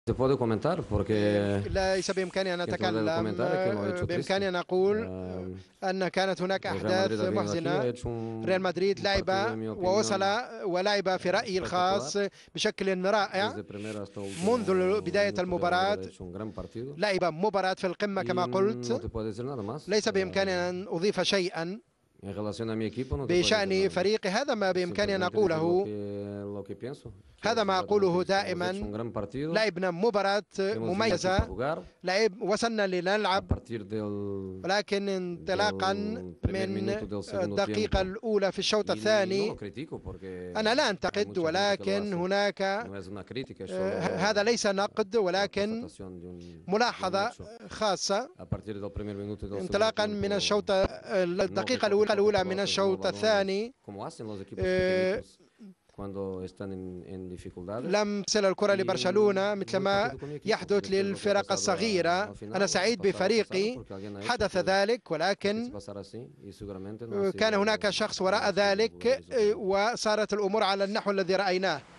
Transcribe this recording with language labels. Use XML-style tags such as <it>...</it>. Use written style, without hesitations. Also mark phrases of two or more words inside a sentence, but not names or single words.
<es>Se puede comentar porque</es> <ar>ليس بإمكاني أن</ar> <es>quien puede</es> <ar>أتكلم.</ar> <es>comentar es que lo ha hecho</es> <ar>بإمكاني</ar> <es>triste.</es> <ar>أن أقول أن كانت هناك</ar> <es>El Real Madrid</es> <ar>أحداث</ar> <es>ha venido aquí, ha</es> <ar>محزنة.</ar> <es>hecho</es> <ar>ريال مدريد</ar> <es>un partido, en</es> <ar>لعب</ar> <es>mi</es> <ar>ووصل</ar> <es>opinión,</es> <ar>ولعب في رأيي</ar> <es>espectacular.</es> <ar>الخاص بشكل رائع</ar> <es>Desde primero hasta</es> <ar>منذ</ar> <es>último</es> <ar>بداية</ar> <es>minuto, Real</es> <ar>المباراة.</ar> <es>Madrid ha hecho un gran partido.</es> <ar>لعب مباراة في القمة</ar> <es>Y</es> <ar>كما</ar> <es>no</es> <ar>قلت.</ar> <es>te puedo decir nada más.</es> <ar>ليس بإمكاني أن أضيف شيئا</ar> <es>En relación a mi equipo, no te puedo decir</es> <ar>بشأن</ar> <es>nada más.</es> <ar>فريقي. هذا ما بإمكاني أن</ar> <es>Simplemente decir</es> <ar>أقوله.</ar> <es>lo que pienso. Que</es> <ar>هذا ما</ar> <es>realmente</es> <ar>أقوله</ar> <es>hemos hecho un</es> <ar>دائما.</ar> <es>gran partido.</es> <ar>لعبنا مباراة</ar> <es>Hemos venido aquí para</es> <ar>مميزة.</ar> <es>jugar.</es> <ar>وصلنا</ar> <es>A</es> <ar>لنلعب،</ar> <es>partir</es> <ar>ولكن انطلاقا</ar> <es>primer</es> <ar>من</ar> <es>minuto del segundo</es> <ar>الدقيقة</ar> <es>tiempo.</es> <ar>الأولى في الشوط</ar> <es>Y no lo</es> <ar>الثاني.</ar> <es>critico porque</es> <ar>أنا لا</ar> <es>hay</es> <ar>أنتقد،</ar> <es>mucha gente que lo</es> <ar>ولكن</ar> <es>hace.</es> <ar>هناك</ar> <es>No es una crítica, es</es> <ar>هذا</ar> <es>solo</es> <ar>ليس نقد</ar> <es>la</es> <ar>ولكن</ar> <es>constatación de un</es> <ar>ملاحظة</ar> <es>hecho.</es> <ar>خاصة.</ar> <es>A partir del primer minuto del segundo</es> <ar>انطلاقا من</ar> <es>tiempo,</es> <ar>الدقيقة الأولى من الشوط الثاني</ar> <es>como hacen los equipos pequeñitos cuando están en dificultades.</es> <ar>لم تصل الكرة</ar> <es>Y</es> <ar>لبرشلونة</ar> <es>muy</es> <ar>مثلما</ar> <es>contento con mi equipo.</es> <ar>يحدث</ar> <es>Después de lo que ha</es> <ar>للفرق</ar> <es>pasado</es> <ar>الصغيرة.</ar> <es>al final,</es> <ar>أنا سعيد</ar> <es>pasado,</es> <ar>بفريقي.</ar> <es>porque alguien ha hecho</es> <ar>حدث</ar> <es>que</es> <ar>ذلك،</ar> <es>se</es> <ar>ولكن</ar> <es>pasara así, y seguramente no ha</es> <ar>كان</ar> <es>sido-</es> <ar>هناك شخص وراء</ar> <es>no ha sido</es> <ar>ذلك</ar> <es>los resultados.</es> <ar>وصارت الأمور على النحو الذي رأيناه.</ar>